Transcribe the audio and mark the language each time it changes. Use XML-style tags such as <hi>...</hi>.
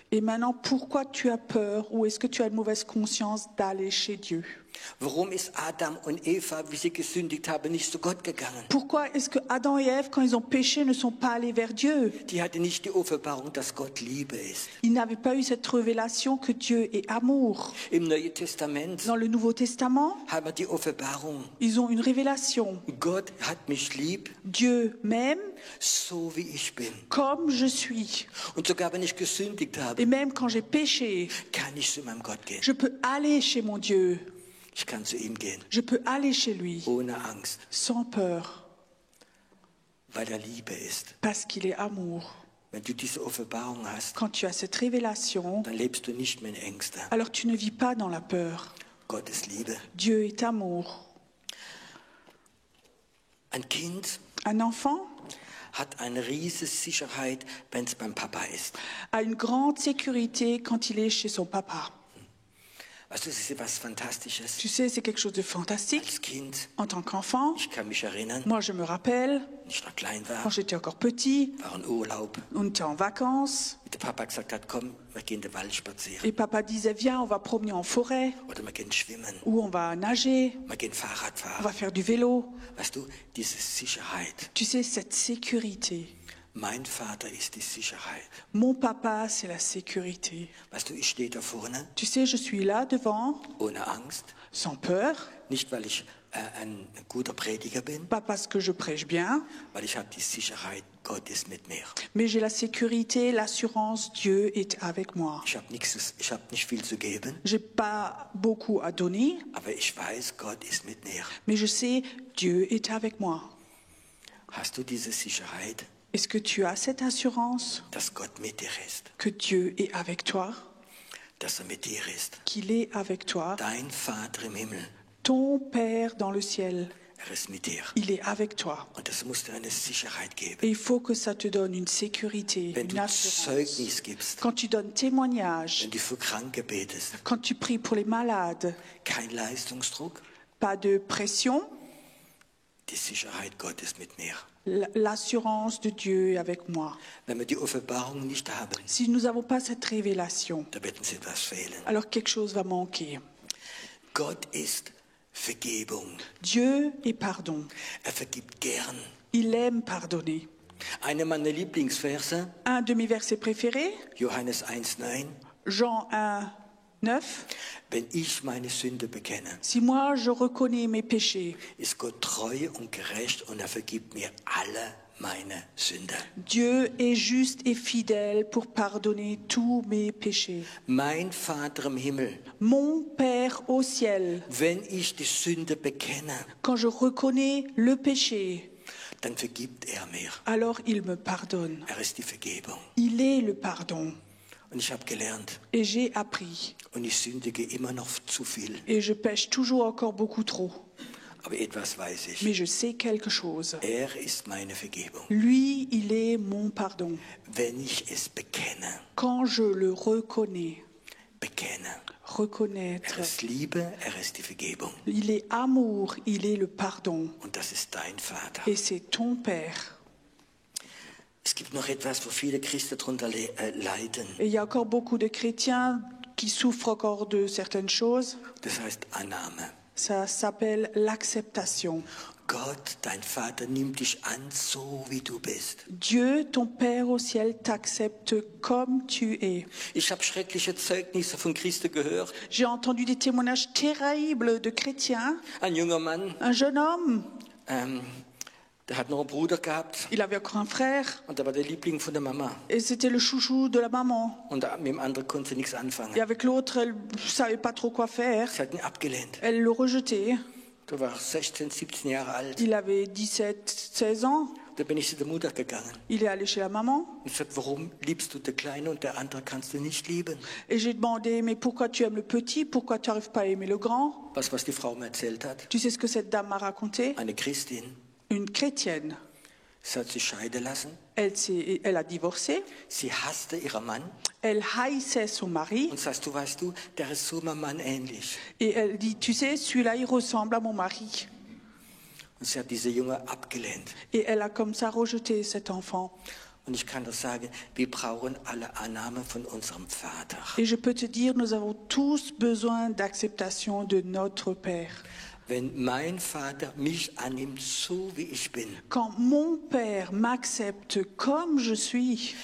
<fr>Et maintenant, pourquoi tu as peur ou est-ce que tu as une mauvaise conscience d'aller chez Dieu?</fr> <de>Warum ist Adam und Eva, wie sie gesündigt haben, nicht zu Gott gegangen?</de> <fr>Pourquoi est-ce que Adam et Ève, quand ils ont péché, ne sont pas allés vers Dieu?</fr> <de>Die hatten nicht die Offenbarung, dass Gott Liebe ist.</de> <fr>Ils n'avaient pas eu cette révélation que Dieu est amour.</fr> <de>Im Neuen Testament</de> <fr>Dans le Nouveau Testament,</fr> <de>haben wir die Offenbarung.</de> <fr>ils ont une révélation.</fr> <de>Gott hat mich lieb,</de> <fr>Dieu m'aime</fr> <de>so wie ich bin.</de> <fr>comme je suis.</fr> <de>Und sogar wenn ich gesündigt habe,</de> <fr>Et même quand j'ai péché,</fr> <de>kann ich zu meinem Gott gehen.</de> <fr>je peux aller chez mon Dieu.</fr> <de>Ich kann zu ihm gehen,</de> <fr>Je peux aller chez lui</fr> <de>ohne Angst,</de> <fr>sans peur,</fr> <de>weil er Liebe ist.</de> <fr>parce qu'il est amour.</fr> <de>Wenn du diese Offenbarung hast,</de> <fr>Quand tu as cette révélation,</fr> <de>dann lebst du nicht mehr in Ängsten.</de> <fr>alors tu ne vis pas dans la peur.</fr> <de>Gott ist Liebe.</de> <fr>Dieu est amour.</fr> <de>Ein Kind</de> <fr>Un enfant</fr> <de>hat eine riesige Sicherheit, wenn es beim Papa ist.</de> <fr>a une grande sécurité quand il est chez son papa.</fr> <de>Weißt du, das ist etwas Fantastisches.</de> <fr>Tu sais, c'est quelque chose de fantastique.</fr> <de>Als Kind,</de> <fr>En tant qu'enfant,</fr> <de>ich kann mich erinnern,</de> <fr>moi je me rappelle,</fr> <de>als ich noch klein war,</de> <fr>quand j'étais encore petit,</fr> <de>war ein Urlaub.</de> <fr>on était en vacances,</fr> <de>Und der Papa gesagt hat, komm, wir gehen in den Wald spazieren.</de> <fr>et papa disait, viens, on va promener en forêt,</fr> <de>Oder wir gehen schwimmen.</de> <fr>ou on va nager,</fr> <de>Wir gehen Fahrrad</de> <fr>on</fr> <de>fahren.</de> <fr>va faire du vélo.</fr> <de>Weißt du, diese Sicherheit.</de> <fr>Tu sais, cette sécurité.</fr> <de>Mein Vater ist die Sicherheit.</de> <fr>Mon papa, c'est la sécurité.</fr> <de>Weißt du, ich stehe da vorne,</de> <fr>Tu sais, je suis là devant,</fr> <de>ohne Angst.</de> <fr>sans peur,</fr> <de>Nicht, weil ich ein guter Prediger bin,</de> <fr>pas parce que je prêche bien,</fr> <de>weil ich habe die Sicherheit, Gott ist mit mir.</de> <fr>mais j'ai la sécurité, l'assurance, Dieu est avec moi.</fr> <de>Ich habe nicht viel zu geben,</de> <fr>J'ai pas beaucoup à donner,</fr> <de>aber ich weiß, Gott ist mit mir.</de> <fr>mais je sais, Dieu est avec moi.</fr> <de>Hast du diese Sicherheit,</de> <fr>Est-ce que tu as cette assurance</fr> <de>dass Gott mit dir ist,</de> <fr>que Dieu est avec toi,</fr> <de>dass er mit dir ist?</de> <fr>qu'il est avec toi?</fr> <de>Dein Vater im Himmel,</de> <fr>Ton Père dans le ciel,</fr> <de>er ist mit dir.</de> <fr>il est avec toi.</fr> <de>Und das muss dir eine Sicherheit geben.</de> <fr>Et il faut que ça te donne une sécurité,</fr> <de>Wenn</de> <fr>une</fr> <de>du</de> <fr>assurance.</fr> <de>Zeugnis gibst,</de> <fr>Quand tu donnes témoignage,</fr> <de>wenn du für Kranke betest,</de> <fr>quand tu pries pour les malades,</fr> <de>kein Leistungsdruck,</de> <fr>pas de pression,</fr> <de>die Sicherheit Gottes mit mir.</de> <fr>l'assurance de Dieu est avec moi.</fr> <de>Wenn wir die Offenbarung nicht haben,</de> <fr>Si nous n'avons pas cette révélation,</fr> <de>da wird uns etwas fehlen.</de> <fr>alors quelque chose va manquer.</fr> <de>Gott ist Vergebung.</de> <fr>Dieu est pardon.</fr> <de>Er vergibt gern.</de> <fr>Il aime pardonner.</fr> <de>Einer meiner Lieblingsverse,</de> <fr>Un de mes versets préférés,</fr> <de>Johannes 1,9.</de> <fr>Jean 1, 9.</fr> <de>Wenn ich meine Sünde bekenne,</de> <fr>Si moi je reconnais mes péchés,</fr> <de>ist Gott treu und gerecht und er vergibt mir alle meine Sünde.</de> <fr>Dieu est juste et fidèle pour pardonner tous mes péchés.</fr> <de>Mein Vater im Himmel,</de> <fr>Mon Père au ciel,</fr> <de>wenn ich die Sünde bekenne,</de> <fr>quand je reconnais le péché,</fr> <de>dann vergibt er mir.</de> <fr>alors il me pardonne.</fr> <de>Er ist die Vergebung.</de> <fr>Il est le pardon.</fr> <de>Und ich habe gelernt,</de> <fr>Et j'ai appris.</fr> <de>und ich sündige immer noch zu viel.</de> <fr>Et je pêche toujours encore beaucoup trop.</fr> <de>Aber etwas weiß ich.</de> <fr>Mais je sais quelque chose.</fr> <de>Er ist meine Vergebung.</de> <fr>Lui, il est mon pardon.</fr> <de>Wenn ich es bekenne,</de> <fr>Quand je le reconnais,</fr> <de>bekenne.</de> <fr>reconnaître,</fr> <de>Er ist Liebe, er ist die Vergebung.</de> <fr>il est amour, il est le pardon.</fr> <de>Und das ist dein Vater.</de> <fr>Et c'est ton Père.</fr> <de>Es gibt noch etwas, wo viele Christen darunter leiden.</de> <fr>Et il y a encore beaucoup de chrétiens qui souffrent encore de certaines choses.</fr> <de>Das heißt Annahme.</de> <fr>Ça s'appelle l'acceptation.</fr> <de>Gott, dein Vater, nimmt dich an, so wie du bist.</de> <fr>Dieu, ton Père au ciel, t'accepte comme tu es.</fr> <de>Ich habe schreckliche Zeugnisse von Christen gehört.</de> <fr>J'ai entendu des témoignages terribles de chrétiens.</fr> <de>Ein junger Mann,</de> <fr>Un jeune homme,</fr> <de>Der hat noch einen Bruder gehabt</de> <fr>Il avait encore un frère</fr> <de>und der war der Liebling von der Mama.</de> <fr>et c'était le chouchou de la maman.</fr> <de>Und mit dem anderen konnte sie nichts anfangen.</de> <fr>Et avec l'autre, elle ne savait pas trop quoi faire.</fr> <de>Sie hat ihn abgelehnt.</de> <fr>Elle le rejetait.</fr> <de>Du warst 16, 17 Jahre alt.</de> <fr>Il avait 17, 16 ans.</fr> <de>Da bin ich zu der Mutter gegangen.</de> <fr>Il est allé chez la maman.</fr> <de>Und ich sagte, warum liebst du den Kleinen und der andere kannst du nicht lieben?</de> <fr>Et j'ai demandé, mais pourquoi tu aimes le petit? Pourquoi tu n'arrives pas à aimer le grand?</fr> <de>Was die Frau mir erzählt hat?</de> <fr>Tu sais ce que cette dame m'a raconté?</fr> <de>Eine Christin.</de> <fr>Une chrétienne.</fr> <de>Sie hat sich scheiden lassen.</de> <fr>Elle a divorcé.</fr> <de>Sie hasste ihren Mann.</de> <fr>Elle haïssait son mari.</fr> <de>Und sagst du, weißt du, der ist so meinem Mann ähnlich.</de> <fr>Et elle dit, tu sais, celui-là, il ressemble à mon mari.</fr> <de>Und sie hat diese Junge abgelehnt.</de> <fr>Et elle a comme ça rejeté cet enfant.</fr> <de>Und ich kann das sagen, wir brauchen alle Annahme von unserem Vater.</de> <fr>Et je peux te dire, nous avons tous besoin d'acceptation de notre Père.</fr> <de>Wenn mein Vater mich annimmt, so wie ich bin,</de> <fr>Quand mon Père m'accepte comme je suis,</fr>